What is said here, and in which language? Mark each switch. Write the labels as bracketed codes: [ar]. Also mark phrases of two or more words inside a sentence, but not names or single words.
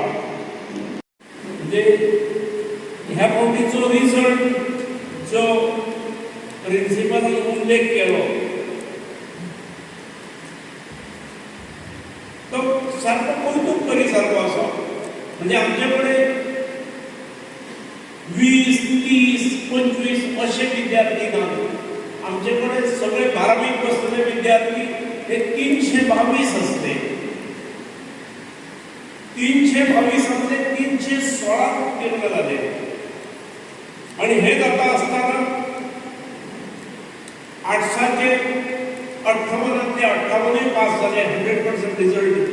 [kok] म्हणजे ह्या फावटीचो रिजल्ट जो प्रिन्सिपलान उल्लेख केलो तो सारको कौतुक करी सारको आसा. म्हणजे आमचे कडेन 20-25 असे विद्यार्थी नात. [mr] आमच्याकडे सगळे 12वीत बसलेले विद्यार्थी हे 322 असते. 322 मध्ये 316 उत्तीर्ण झाले. आणि हे जाता असताना आर्ट्साचे 58 पास झाले, 100% रिझल्ट.